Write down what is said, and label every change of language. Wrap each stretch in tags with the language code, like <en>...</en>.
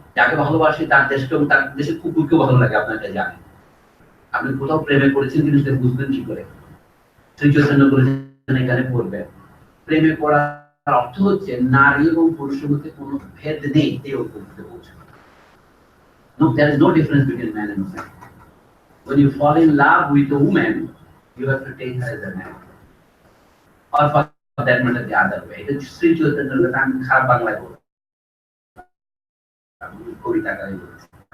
<bn>যাকে ভালোবাসি তার দেশকেও, তার দেশের কুকুরকেও ভালো লাগে, আপনার এটা জানেন। আপনি কোথাও প্রেমে পড়েছেন কিন্তু সেটা বুঝবেন কি করে? শ্রী চৈতন্য বলেছেন এখানে পড়বেন, প্রেমে পড়ার অর্থ হচ্ছে নারী এবং পুরুষের মধ্যে কোনো ভেদ নেই, এই অর্থে বলছেন।</bn> <en>No, there is no difference between man and woman. When you fall in love with a woman, you have to take her as a man, or for that matter the other way.</en> <bn>এটা শ্রী চৈতন্যের কথা আমি খারাপ বাংলায় বলবো, কবিতা গাই বলছি।</bn>